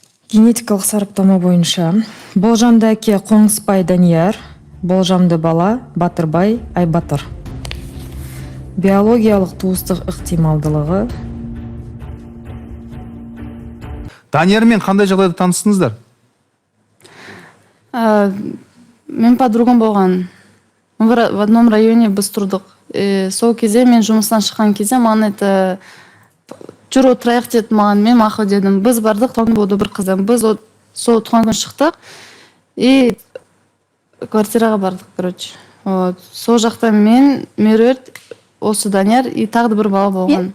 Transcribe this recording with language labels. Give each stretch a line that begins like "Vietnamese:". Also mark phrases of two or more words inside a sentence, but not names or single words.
Kazakh: Генетикалық сараптама бойынша Болжамды әке Қоңыспай Данияр, болжамды бала Батырбай Айбатыр. Биологиялық туыстық ықтималдылығы. Даниярмен қандай жағдайда таныстыңыздар? Мен подругам болған.
Russian: В одном районе
Kazakh: біз тұрдық. Сол кезде мен жұмыстан шыққан кезде маған это жүр отырайық деді маған, мен мақұл дедім. Біз бардық, туған болды бір қызым. Біз сол туған күн шықтық и квартираға бардық, короче. Сол жақта мен, Меруерт, осы Данияр и тағы бір бала болған.